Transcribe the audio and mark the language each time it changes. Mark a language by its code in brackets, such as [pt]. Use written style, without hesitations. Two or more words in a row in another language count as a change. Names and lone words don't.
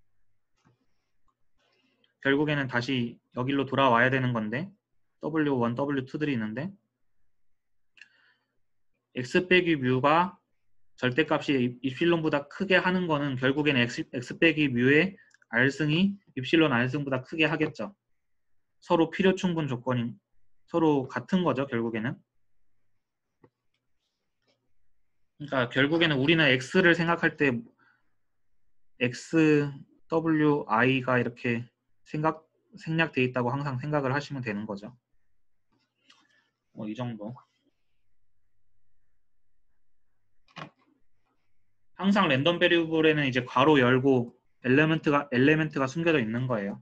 [ko] 결국에는 다시 여기로 돌아와야 되는 건데 W1, W2들이 있는데 x 빼기 뮤가 절대값이 입실론보다 크게 하는 거는 결국에는 x 빼기 뮤의 R승이 입실론 R승보다 크게 하겠죠. 서로 필요 충분 조건이 서로 같은 거죠. 결국에는. 그러니까 결국에는 우리는 x를 생각할 때 x, w, i가 이렇게 생략돼 있다고 항상 생각을 하시면 되는 거죠. 뭐 이 정도. 항상 랜덤 베리어블에는 이제 괄호 열고 엘레멘트가 숨겨져 있는 거예요.